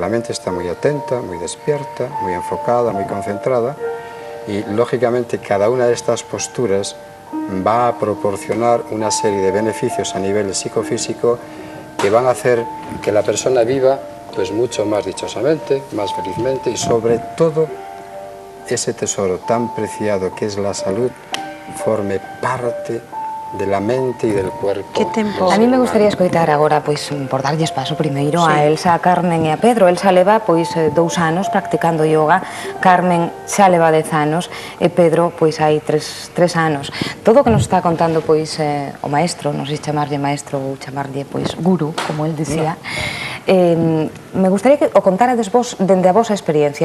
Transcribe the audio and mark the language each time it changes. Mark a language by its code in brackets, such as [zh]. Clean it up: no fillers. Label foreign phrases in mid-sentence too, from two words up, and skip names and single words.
[es] La mente está muy atenta, muy despierta, muy enfocada, muy concentrada, y lógicamente cada una de estas posturas va a proporcionar una serie de beneficios a nivel psicofísico que van a hacer que la persona viva pues mucho más dichosamente, más felizmente, y sobre todo ese tesoro tan preciado que es la salud forme parte de la mente y del cuerpo. [gl] Que tempo? [es] A mí me gustaría [gl] escoitar agora, pois, por darlles paso primeiro a Elsa, a Carmen e a Pedro. Elsa leva, pois, 2 anos practicando yoga, Carmen xa leva 10 anos e Pedro, pois, hai 3 anos. Todo o que nos está contando, pois, o maestro, non sei chamarlle maestro ou chamarlle, pois, guru, como el dicía, me gustaría que o contarades vos dende a vosa experiencia.